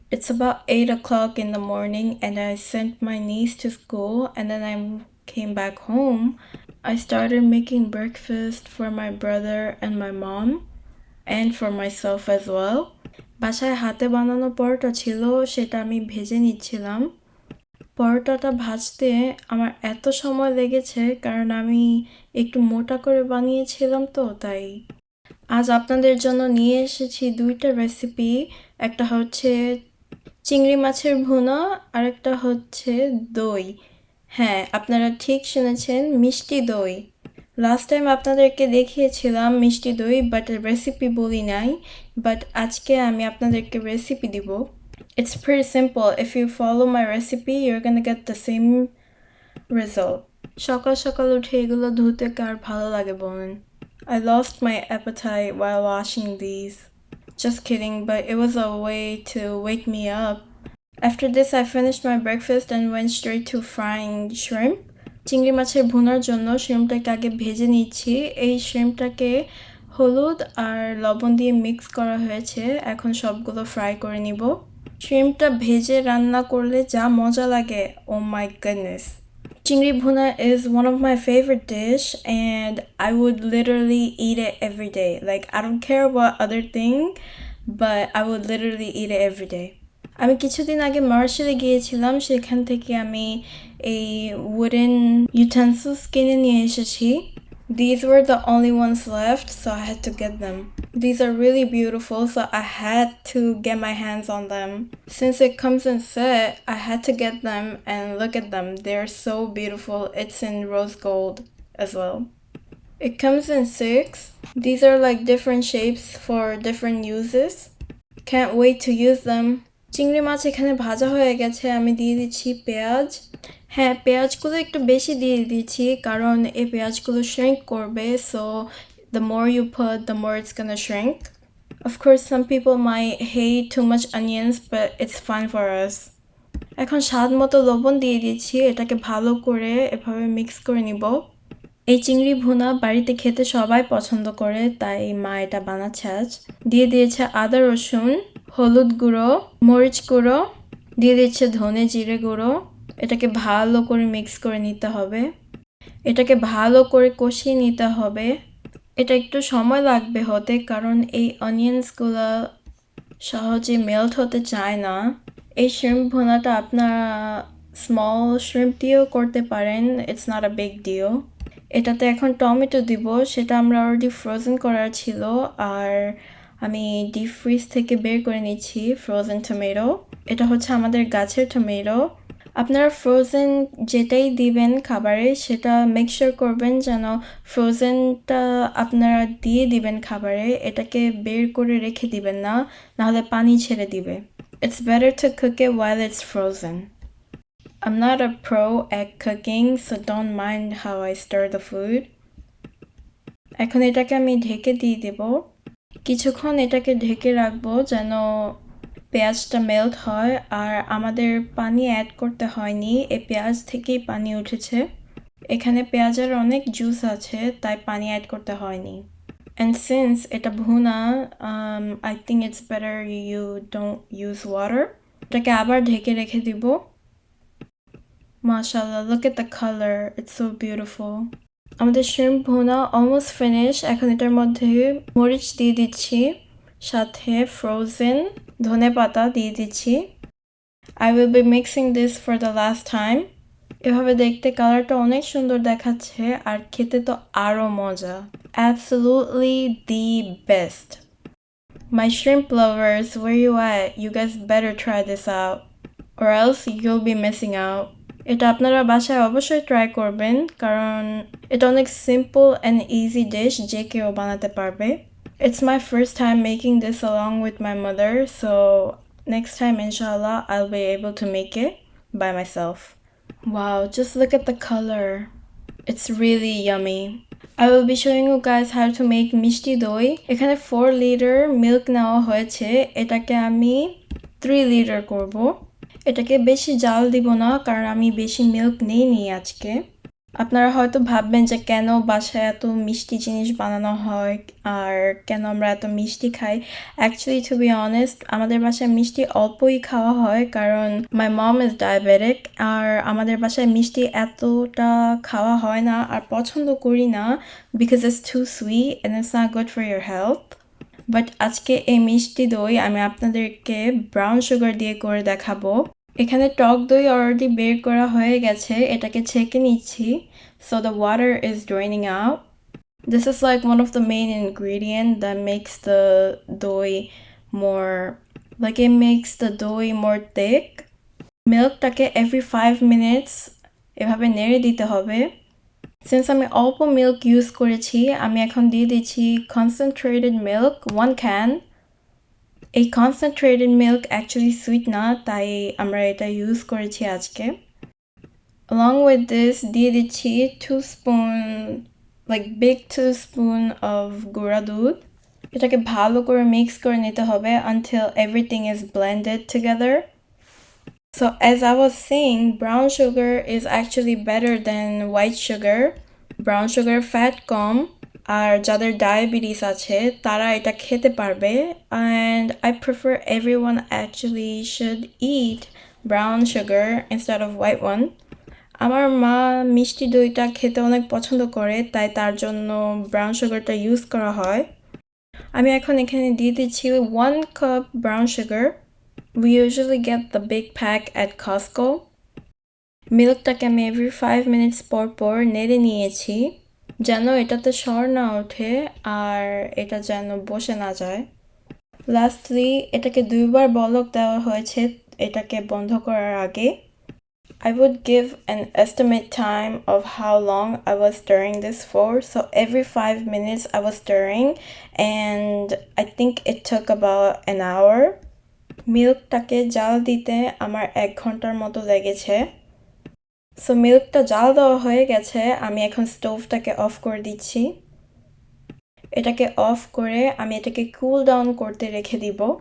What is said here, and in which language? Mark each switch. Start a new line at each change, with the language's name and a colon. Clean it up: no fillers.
English: It's about 8 o'clock in the morning and I sent my niece to school and then I came back home. I started making breakfast for my brother and my mom and for myself as well.
Bangla: বাসায় হাতে বানানো পরোটা ছিল সেটা আমি ভেজে নিচ্ছিলাম। পরোটাটা ভাজতে আমার এত সময় লেগেছে কারণ আমি একটু মোটা করে বানিয়েছিলাম তো তাই। আজ আপনাদের জন্য নিয়ে এসেছি দুইটা রেসিপি। একটা হচ্ছে চিংড়ি মাছের ভুনা আর একটা হচ্ছে দই। হ্যাঁ, আপনারা ঠিক শুনেছেন, মিষ্টি দই। লাস্ট টাইম আপনাদেরকে দেখিয়েছিলাম মিষ্টি দই, বাট রেসিপি বলি নাই। বাট আজকে আমি আপনাদেরকে রেসিপি দিব।
English: It's pretty simple. If you follow my recipe, you're gonna get the same result.
Bangla: সকাল সকাল উঠে এগুলো ধুতে কার ভালো লাগে বলেন?
English: I lost my appetite while washing these. Just kidding, but it was a way to wake me up. After this, I finished my breakfast and went straight to frying shrimp.
Bangla: চিংড়ি মাছের ভুনার জন্য শ্রিম্পটাকে আগে ভেজে নিচ্ছি। এই শ্রিম্পটাকে হলুদ আর লবণ দিয়ে মিক্স করা হয়েছে। এখন সবগুলো ফ্রাই করে নিব। শ্রিম্পটা ভেজে রান্না করলে যা মজা লাগে,
English: oh my goodness. Chingri bhuna is one of my favorite dish and I would literally eat it every day. Like I don't care what other thing, but I would literally eat it every day.
Bangla: আমি কিছুদিন আগে মার্শালে গিয়েছিলাম, সেখান থেকে আমি এই
English: wooden utensils
Bangla: কিনে নিয়ে এসেছি।
English: These were the only ones left, so I had to get them. These are really beautiful, so I had to get my hands on them. Since it comes in set, I had to get them and look at them. They're so beautiful. It's in rose gold as well. It comes in 6. These are like different shapes for different uses. Can't wait to use them.
Bangla: চিংড়ি মাছ এখানে ভাজা হয়ে গেছে, আমি দিয়ে দিচ্ছি পেঁয়াজ। হ্যাঁ, পেঁয়াজগুলো একটু বেশি দিয়ে দিচ্ছি কারণ এই পেঁয়াজগুলো
English: shrink করবে, so the more you put, the more it's gonna shrink. Of course, some people might hate too much onions, but it's fine for us.
Bangla: এখন স্বাদ মতো লবণ দিয়ে দিচ্ছি, এটাকে ভালো করে এভাবে মিক্স করে নিব। এই চিংড়ি ভুনা বাড়িতে খেতে সবাই পছন্দ করে, তাই মা এটা বানাচ্ছে আজ। দিয়ে দিয়েছে আদা রসুন, হলুদ গুঁড়ো, মরিচ গুঁড়ো, দিয়ে দিচ্ছে ধনে জিরে গুঁড়ো। এটাকে ভালো করে মিক্স করে নিতে হবে। এটাকে ভালো করে কষিয়ে নিতে হবে। এটা একটু সময় লাগবে হতে কারণ এই অনিয়ন্সগুলো সহজে মেল্ট হতে চায় না। এই শ্রিম্প ভুনাটা আপনারা স্মল শ্রিম্প দিয়েও করতে পারেন,
English: It's not a big deal.
Bangla: এটাতে এখন টমেটো দিব, সেটা আমরা অলরেডি ফ্রোজেন করা ছিল আর আমি ডিপ ফ্রিজ থেকে বের করে নিচ্ছি ফ্রোজেন টমেটো। এটা হচ্ছে আমাদের গাছের টমেটো। আপনারা ফ্রোজেন যেটাই দিবেন খাবারে সেটা মেক শিওর করবেন যেন ফ্রোজেনটা আপনারা দিয়ে দিবেন খাবারে, এটাকে বের করে রেখে দিবেন না, নাহলে পানি ছেড়ে দিবে।
English: It's better to cook it while it's frozen. I'm not a pro at cooking, so don't mind how I stir the food.
Bangla: এখন এটাকে আমি ঢেকে দিয়ে দেব। কিছুক্ষণ এটাকে ঢেকে রাখবো যেন পেঁয়াজটা মেল্ট হয় আর আমাদের পানি অ্যাড করতে হয়নি, এই পেঁয়াজ থেকেই পানি উঠেছে। এখানে পেঁয়াজের অনেক জুস আছে, তাই পানি অ্যাড করতে হয়নি।
English: And since
Bangla: এটা ভুনা,
English: I think it's better you don't use water.
Bangla: এটাকে আবার ঢেকে রেখে দিব। মাশাআল্লাহ,
English: look at the color, it's so beautiful.
Bangla: আমাদের শ্রিম্প ভুনা অলমোস্ট ফিনিশ। এখন এটার মধ্যে মরিচ দিয়ে দিচ্ছি, সাথে ফ্রোজেন ধনেপাতা দিয়ে দিচ্ছি।
English: I will be mixing this for the last time.
Bangla: এভাবে দেখতে কালারটা অনেক সুন্দর দেখাচ্ছে আর খেতে তো আরও মজা।
English: Absolutely the best. My shrimp lovers, where you at? You guys better try this out or else you'll be missing out.
Bangla: এটা আপনারা বাসায় অবশ্যই ট্রাই করবেন কারণ এটা অনেক সিম্পল অ্যান্ড ইজি ডিশ, যে কেউ বানাতে পারবে।
English: It's my first time making this along with my mother, so next time inshallah I'll be able to make it by myself. Wow, just look at the color. It's really yummy. I will be showing you guys how to make Mishti doi.
Bangla: এখানে 4 litre milk নেওয়া হয়েছে, এটাকে আমি 3 litre করব। এটাকে বেশি জাল দিব না কারণ আমি বেশি মিল্ক নেইনি আজকে। আপনারা হয়তো ভাববেন যে কেন বাসায় এত মিষ্টি জিনিস বানানো হয় আর কেন আমরা এত মিষ্টি খাই।
English: actually to be honest,
Bangla: আমাদের বাসায় মিষ্টি অল্পই খাওয়া হয় কারণ
English: my mom is diabetic,
Bangla: আর আমাদের বাসায় মিষ্টি এতটা খাওয়া হয় না আর পছন্দ করি না,
English: Because it's too sweet and it's not good for your health.
Bangla: But আজকে এই মিষ্টি দই আমি আপনাদেরকে ব্রাউন সুগার দিয়ে করে দেখাবো। এখানে টক দই অলরেডি বের করা হয়ে গেছে, এটাকে ছেঁকে নিচ্ছি,
English: so the water is draining out. This is like one of the main ingredient that makes the doi more, like it makes the doi more thick.
Bangla: মিল্কটাকে
English: every 5 minutes
Bangla: এভাবে নেড়ে দিতে হবে। সিন্স আমি অল্প মিল্ক ইউজ করেছি, আমি এখন দিয়ে দিচ্ছি
English: concentrated milk 1 can.
Bangla: এই কনসেন্ট্রেটেড মিল্ক অ্যাকচুয়ালি সুইট না, তাই আমরা এটা ইউজ করেছি আজকে।
English: Along with this
Bangla: দিয়ে দিচ্ছি
English: 2 spoon, like big 2 spoon of
Bangla: গুঁড়া দুধ। এটাকে ভালো করে মিক্স করে নিতে হবে
English: until everything is blended together. So as I was saying, brown sugar is actually better than white sugar. Brown sugar fat
Bangla: কম, আর যাদের ডায়াবেটিস আছে তারা এটা খেতে পারবে,
English: and I prefer everyone actually should eat brown sugar instead of white one.
Bangla: আমার মা মিষ্টি দইটা খেতে অনেক পছন্দ করে, তাই তার জন্য ব্রাউন সুগারটা ইউজ করা হয়। আমি এখন এখানে দিয়ে দিচ্ছি
English: 1 cup brown sugar. We usually get the big pack at Costco.
Bangla: মিল্কটাকে আমি
English: every 5 minutes
Bangla: পর পর নেড়ে নিয়েছি যেন এটাতে সর না ওঠে আর এটা যেন বসে না যায়। লাস্টলি এটাকে 2বার বলক দেওয়া হয়েছে এটাকে বন্ধ করার আগে।
English: I would give an estimate time of how long I was stirring this for. So every 5 minutes I was stirring, and I think it took about an hour.
Bangla: মিল্কটাকে জাল দিতে আমার 1 ঘন্টার মতো লেগেছে। সো মিল্কটা জাল দেওয়া হয়ে গেছে, আমি এখন স্টোভটাকে অফ করে দিচ্ছি। এটাকে অফ করে আমি এটাকে কুল ডাউন করতে রেখে দিব।